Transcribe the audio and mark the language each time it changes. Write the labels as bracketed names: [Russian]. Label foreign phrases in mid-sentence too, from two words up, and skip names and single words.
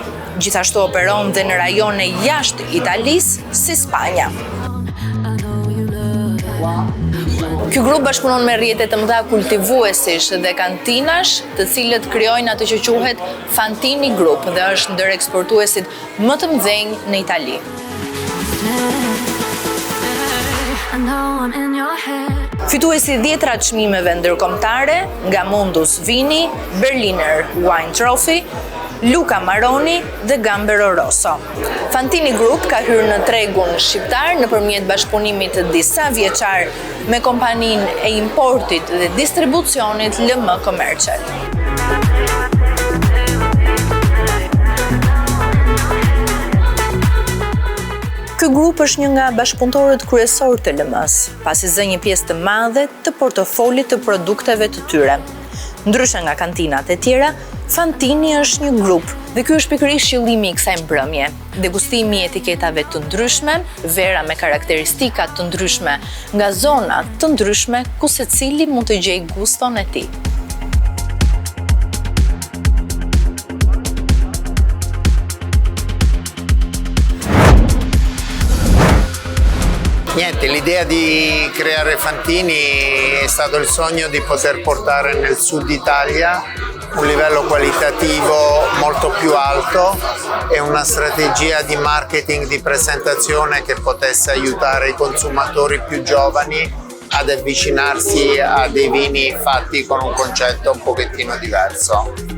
[Albanian] Gjithashtu operon dhe në rajone jashtë Italisë, si Spanja. Ky grup bashkëpunon me rrjete të mëdha kultivuesish dhe kantinash, të cilët krijojnë atë që quhet Fantini Group dhe është ndër eksportuesit më të mëdhenj në Itali. [English] I know I'm in your head. [Albanian] Fituesi 10 çmimeve ndërkombëtare nga Mundus Vini, Berliner Wine Trophy, Luca Maroni dhe Gambero Rosso. Fantini Group ka hyrë në tregun shqiptar nëpërmjet bashkëpunimit të disa vjeçar me kompaninë e importit dhe distribucionit LM Commercial. Ky grup është një nga bashkëpunëtorët kryesor të LM-s, pasi zë një pjesë të madhe të portofolit të produkteve të tyre. Ndryshe nga kantinat e tjera, Fantini është një grup dhe ky është pikërisht qëllimi i kësaj mbrëmje. Degustimi i etiketave të ndryshme, vera me karakteristika të ndryshme nga zona të ndryshme ku secili mund të gjejë guston e tij. [Italian] Niente, l'idea di creare Fantini è stato il sogno di poter portare nel sud Italia un livello qualitativo molto più alto e una strategia di marketing, di presentazione che potesse aiutare i consumatori più giovani ad avvicinarsi a dei vini fatti con un concetto un pochettino diverso.